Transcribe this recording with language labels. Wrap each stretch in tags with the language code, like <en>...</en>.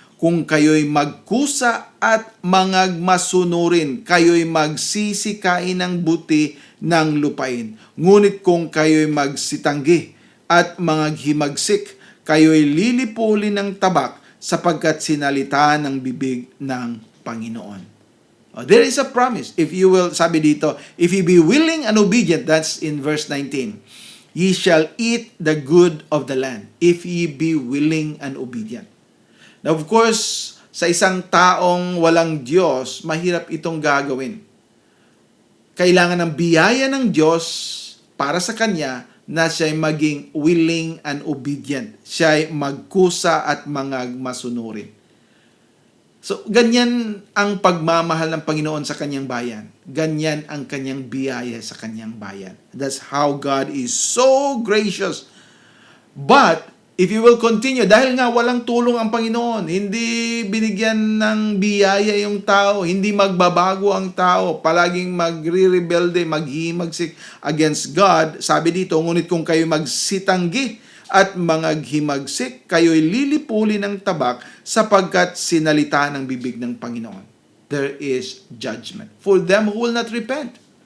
<tl>Kung kayo'y magkusa at mangagmasunurin, kayo'y magsisikain ng buti ng lupain. Ngunit kung kayo'y magsitanggi at mangaghimagsik, kayo'y lilipulin ng tabak sapagkat sinalita ng bibig ng Panginoon.</tl> <en>There is a promise. If you will,</en> <tl>sabi dito,</tl> <en>if you be willing and obedient, that's in verse 19, ye shall eat the good of the land. If ye be willing and obedient. Now, of course,</en> <tl>sa isang taong walang Diyos, mahirap itong gagawin. Kailangan ng biyaya ng Diyos para sa kanya na siya'y maging</tl> <en>willing and obedient.</en> <tl>Siya'y magkusa at masunurin. So, ganyan ang pagmamahal ng Panginoon sa kanyang bayan. Ganyan ang kanyang biyaya sa kanyang bayan.</tl> <en>That's how God is so gracious. But, if you will continue,</en> <tl>dahil nga walang tulong ang Panginoon, hindi binigyan ng biyaya yung tao, hindi magbabago ang tao, palaging magre-rebelde, maghimagsik</tl> <en>against God,</en> <tl>sabi dito, ngunit kung kayo magsitanggi at mangaghimagsik, kayo'y lilipulin ng tabak sapagkat sinalita ng bibig ng Panginoon.</tl> <en>There is judgment for them who will not repent.</en>